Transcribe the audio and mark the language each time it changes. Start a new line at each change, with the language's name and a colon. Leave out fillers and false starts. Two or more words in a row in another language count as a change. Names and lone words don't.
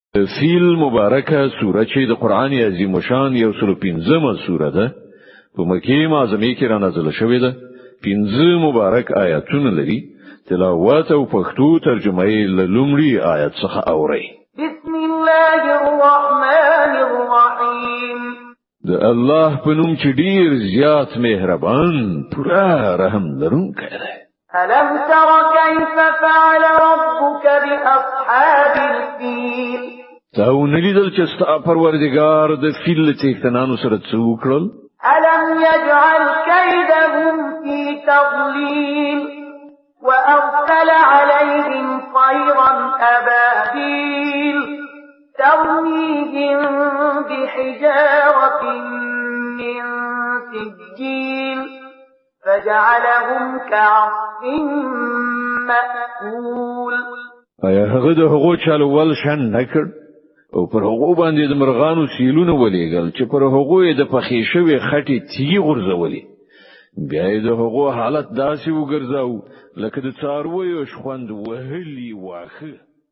Pashto: فیل مبارکه سوره چې د قران عظیم شان یو سل 15مه سوره ده په مکه معظمه کې را نازله شوې ده 15 مبارک آیاتونه لري تلاوت او پښتو ترجمه یې له لومړي آیت څخه اوري
Arabic: بسم الله الرحمن الرحیم
Pashto: د الله په نوم چې ډیر زیات مهربان پورا رحم لرونکی دی
Arabic: ألم تر كيف فعل ربك بأصحاب الفيل
Pashto: تاو نلیدل چې ستا پروردگار د فیل څښتنانو سره څه وکړل
Arabic: ألم يجعل كيدهم في تضليل وأرسل عليهم طيرا أبابيل ترميهم بحجارة من سجيل فجعلهم كعصف مأكول
Pashto: ایا هغه د هغو چالو ول شان نکړ او پر هغو باندې د مرغانو سیلونه ولېګل چې پر هغو د پخې شوی خټي تیږي غورځولې بیا د هغو حالت داسې وګرځاو لکه د څارویو شخوند وهلي واخه